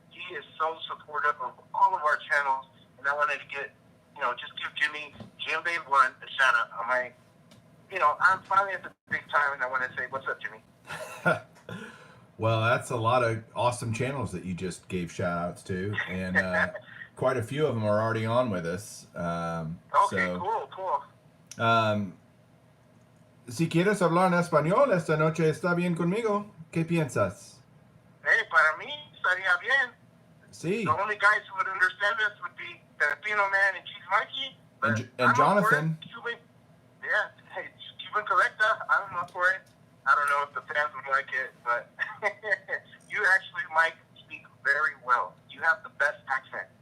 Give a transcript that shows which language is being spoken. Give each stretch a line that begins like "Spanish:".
English: He is so supportive of all of our channels. And I wanted to just give Jim Bay One a shout out. I'm finally at the big time, and I want to say, what's up, Jimmy? Well, that's a lot of awesome channels that you just gave shout outs to, and quite a few of them are already on with us. Okay, cool.
Spanish: Si quieres hablar en español esta noche, está bien conmigo. ¿Qué piensas? Hey, para mí, estaría bien. Sí.
English: The only guys who would understand this would be the Filipino man and Cheese Mikey. And Jonathan. Cuban, hey, Cuban Collector, I'm up for it. I don't know if the fans would like it, but you actually, Mike, speak very well. You have the best accent.